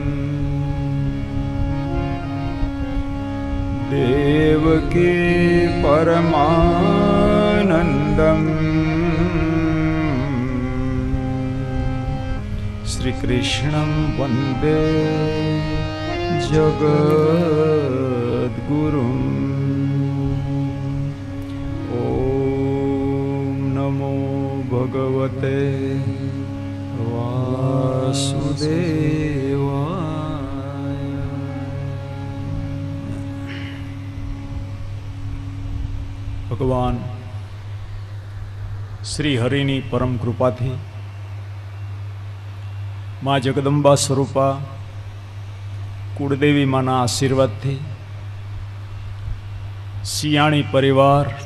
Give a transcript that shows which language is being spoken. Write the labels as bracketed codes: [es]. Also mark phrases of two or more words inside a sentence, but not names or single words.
[sa] देवकी परमानन्दम् श्रीकृष्णं वन्दे जगद्गुरुम्. नमो भगवते वासुदेवाय. [gu] ભગવાન શ્રી હરિની પરમ કૃપાથી મા જગદંબા સ્વરૂપા કુળદેવી માના આશીર્વાદથી સિયાણી પરિવાર,